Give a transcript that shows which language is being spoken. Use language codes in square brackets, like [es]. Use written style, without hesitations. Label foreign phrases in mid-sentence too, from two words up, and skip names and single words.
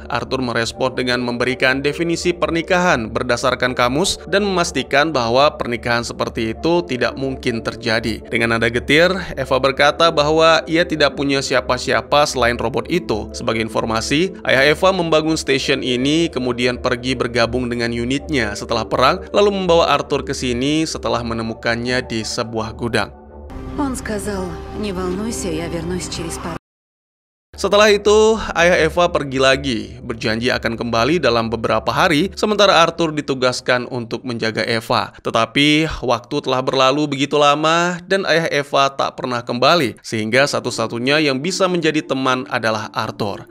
[id] Arthur merespon dengan memberikan definisi pernikahan berdasarkan kamus dan memastikan bahwa pernikahan seperti itu tidak mungkin terjadi. Dengan nada getir, Eva berkata bahwa ia tidak punya siapa-siapa selain robot itu. Sebagai informasi, ayah Eva membangun stasiun ini kemudian pergi bergabung dengan unitnya setelah perang, lalu membawa Arthur ke sini setelah menemukannya di sebuah gudang. [ru] Он сказал, не волнуйся, я вернусь через пару. [id] Setelah itu, ayah Eva pergi lagi, berjanji akan kembali dalam beberapa hari, sementara Arthur ditugaskan untuk menjaga Eva. Tetapi, waktu telah berlalu begitu lama, dan ayah Eva tak pernah kembali, sehingga satu-satunya yang bisa menjadi teman adalah Arthur.